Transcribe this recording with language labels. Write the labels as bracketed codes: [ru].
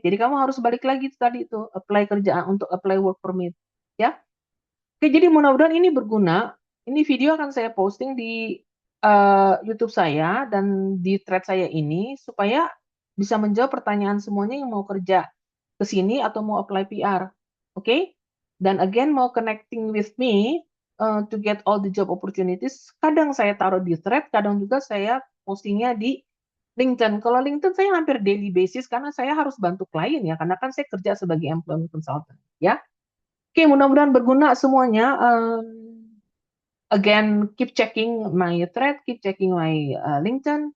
[id] Jadi kamu harus balik lagi tadi itu, apply kerjaan untuk apply work permit. Ya. Oke, jadi mudah-mudahan ini berguna. Ini video akan saya posting di YouTube saya dan di thread saya ini supaya bisa menjawab pertanyaan semuanya yang mau kerja ke sini atau mau apply PR. Oke? Dan [en] again [id] mau [en] connecting with me to get all the job opportunities. [id] Kadang saya taruh di thread, kadang juga saya postingnya di LinkedIn. Kalau LinkedIn saya hampir daily basis karena saya harus bantu klien ya, karena kan saya kerja sebagai employment consultant. Ya. Oke, mudah-mudahan berguna semuanya. [en] Again, keep checking my thread, keep checking my LinkedIn.